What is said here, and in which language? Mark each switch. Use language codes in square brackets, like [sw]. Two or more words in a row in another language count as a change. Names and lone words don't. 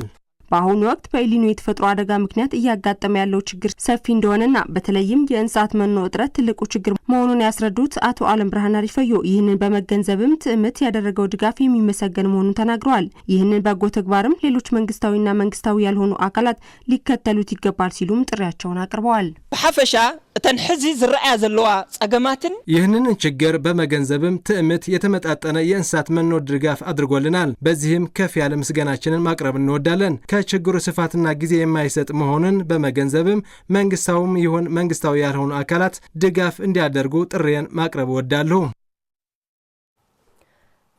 [am] በአሁኑ ወቅት በኤልኒኖ የተፈጥሮ አደጋ ምክንያት እያጋጠመ ያለው ችግር ሰፊ እንደሆነና በተለይም የእንስሳት መኖ እጥረት ትልቁ ችግር መሆኑን ያስረዱት አቶ አለም ብርሃን አሪፈዮ ይህንን በመገንዘብም ትዕምት ያደረገው ድጋፍ የሚመሰገን መሆኑን ተናግረዋል። ይህንን በጎ ተግባርም ሌሎች መንግስታዊና መንግስታዊ ያልሆኑ አካላት ሊከተሉት ይገባል ሲሉም ጥሪያቸውን አቅርበዋል። [ti] በሐፈሻ እተን ሕዚ ዝረአያ ዘለዋ ጸገማትን [am] ይህንን ችግር በመገንዘብም ትዕምት የተመጣጠነ የእንስሳት መኖ ድጋፍ አድርጎልናል። በዚህም ከፍ ያለ ምስጋናችንን ማቅረብ እንወዳለን። ከችግሩ ስፋትና ጊዜ የማይሰጥ መሆኑን በመገንዘብም መንግስታዊም ይሁን መንግስታዊ ያልሆኑ አካላት ድጋፍ እንዲያደርጉ ጥሪን ማቅረብ እወዳለሁ።